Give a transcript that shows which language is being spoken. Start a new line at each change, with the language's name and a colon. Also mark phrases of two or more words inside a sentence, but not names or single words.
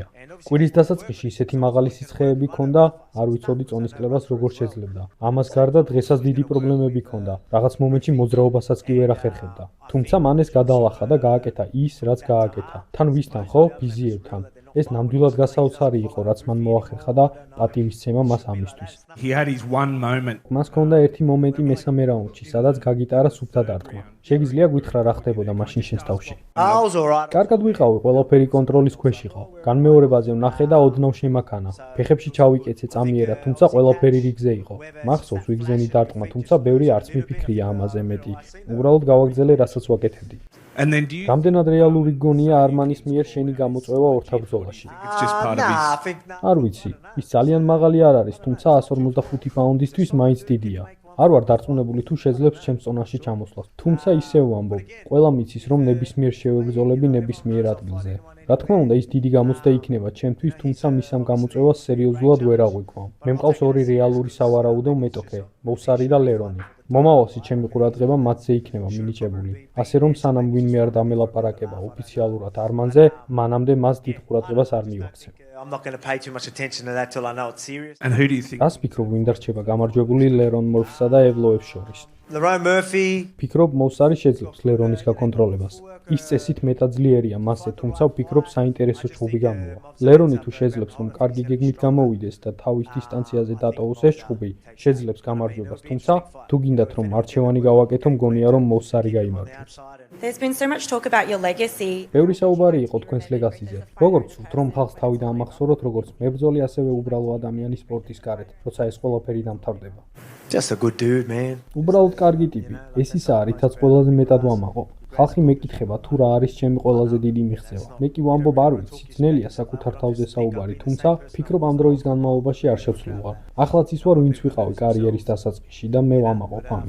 Georgian: კვირის დასაწყისში ისეთი მაღალი სიცხეები ჰქონდა, არ ვიცოდი წონისკლებას როგორ შეძლებდა. ამას გარდა დღესაც დიდი პრობლემები ჰქონდა. რაღაც მომენტში მოძრაობასაც კი ვერ ახერხებდა. თუმცა მან ეს გადაალახა და გააკეთა ის, რაც გააკეთა. თან ვისთან ხო? ბიზიებთან. ეს ნამდვილად გასაოცარი იყო, რაც მან მოახერხა და პატივისცემა მას ამისთვის.
English: He had his one moment.
Georgian: მას ჰქონდა ერთი მომენტი მესამე რაუნდში, სადაც გაგიტარა სუფთა დარტყმა. შეგიძლია გითხრა რა ხდებოდა მაშინ შენს თავში?
English: I was alright.
Georgian: კარგად ვიყავი, ყველაფერი კონტროლის ქვეშ იყო. განმეორებაზე ვნახე და ოდნავ შემაქანა. ფეხებში ჩავიკეცე წამიერა, თუმცა ყველაფერი რიგზე იყო. მახსოვს ვიგზენი დარტყმა, თუმცა ბევრი არც მიფიქრია ამაზე მეტი. უბრალოდ გავაგრძელე, რასაც ვაკეთებდი.
English: And then do you
Georgian: რამდენად რეალური გონია არმანის მიერ შენი გამოწვევა ორთაბრძოლაში?
English: it's just part of Nah, I his think nah.
Georgian: არ ვიცი, ის ძალიან მაღალი არ არის, თუმცა 155 პაუნდისთვის მაინც დიდია. არ ვარ დარწმუნებული თუ შეძლებს ჩემს წონაში ჩამოსვლას. თუმცა ისევ ვამბობ, ყველა მიცის რომ ნებისმიერ შევებრძოლები ნებისმიერ ადგილზე. რა თქმა უნდა, ის დიდი გამოცდა იქნება ჩემთვის, თუმცა მის ამ გამოწვევას სერიოზულად ვერ აღვიქვამ. მე მყავს ორი რეალური სავარაუდო მეტოქე, მოუსარი და ლერონი. მომავალში ჩემი ყურადღება მათზე იქნება მინიჭებული. ასე რომ სანამ ვინმე არ დამელაპარაკება ოფიციალურად არმანზე, მანამდე მას დიდ ყურადღებას არ მივაქცევ.
English: I'm not going to pay too much attention to that till I know it's serious. and who do you think
Georgian: რას ფიქრობ, ვინ დარჩება გამარჯვებული ლერონ მორფსა და ევლოებს შორის?
English: Lerone Murphy.
Georgian: ფიქრობ, მოუსარი შეძლებს ლერონის გაკონტროლებას. ის წესით მეტად ძლიერია მასზე, თუმცა ვფიქრობ საინტერესო ჭუბი გამოვა. ლერონი თუ შეძლებს რომ კარგი გეგმით გამოვიდეს და თავის დისტანციაზე დატოვოს ეს ჭუბი, შეძლებს გამარჯვებას, თუმცა თუ გინდათ რომ არჩევანი გავაკეთო, მგონია რომ მოუსარი გაიმარჯვებს.
English: There's been so much talk about your legacy.
Georgian: ბევრი საუბარი იყო თქვენს ლეგასიზე. როგორც ვთქვით, რომ ხალხს თავი დაამახსოვროთ, როგორც მებრძოლი, ასევე უბრალო ადამიანი სპორტის გარეთ, როცა ეს ყველაფერი დამთავრდება.
English: Just a good dude, man.
Georgian: უბრალოდ კარგი ტიპი. ეს ისაა, რითაც ყველაზე მეტად ვამაყობ. ხალხი მეკითხება თუ რა არის ჩემი ყველაზე დიდი მიღწევა. მე კი ვამბობ არ ვიცი, ძნელია საკუთარ თავზე საუბარი, თუმცა ფიქრობ ამ დროის განმავლობაში არ შევცვლილვარ. ახლაც ის ვარ, ვინც ვიყავი კარიერის დასაწყისში და მე ვამაყობ ამით.